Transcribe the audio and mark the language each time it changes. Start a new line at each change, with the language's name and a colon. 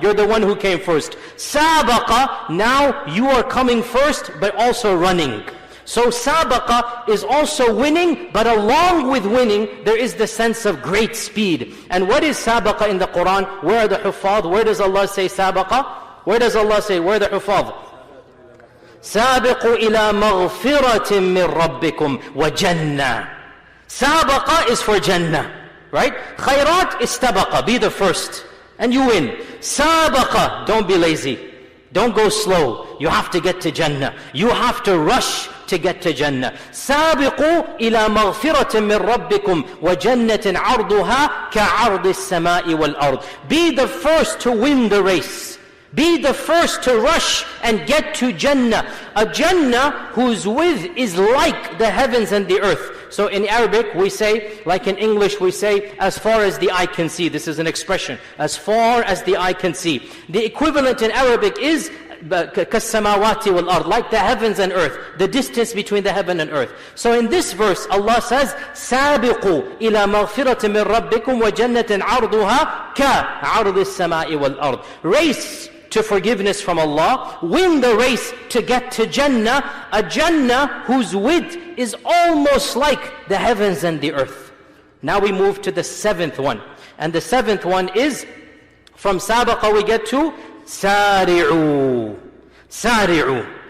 English: You're the one who came first. Sabaqa, now you are coming first, but also running. So sabaqa is also winning, but along with winning, there is the sense of great speed. And what is sabaqa in the Quran? Where are the huffaz? Where does Allah say sabaqa? Where does Allah say? Where are the huffaz?
Arabic: سابقوا إلى مغفرة من ربكم وجنة.
English: Sabaqa is for Jannah, right? Khairat is tabaqa, be the first, and you win. Sabaqa, don't be lazy. Don't go slow. You have to get to Jannah. You have to rush to get to Jannah.
Arabic: سابقوا إلى مغفرة من ربكم وجنة عرضها كعرض السماء والأرض.
English: Be the first to win the race. Be the first to rush and get to Jannah. A Jannah whose width is like the heavens and the earth. So in Arabic we say, like in English we say, as far as the eye can see. This is an expression, as far as the eye can see. The equivalent in Arabic is
Arabic: كَالسَّمَاوَاتِ وَالْأَرْضِ,
English: like the heavens and earth, the distance between the heaven and earth. So in this verse Allah says,
Arabic: سَابِقُوا إِلَى مَغْفِرَةٍ مِّن رَبِّكُمْ وَجَنَّةٍ عَرْضُهَا كَعَرْضِ السَّمَاءِ وَالْأَرْضِ.
English: Race to forgiveness from Allah, win the race to get to Jannah, a Jannah whose width is almost like the heavens and the earth. Now we move to the 7th one. And the 7th one is, from sabaqa we get to sari'u. Sari'u.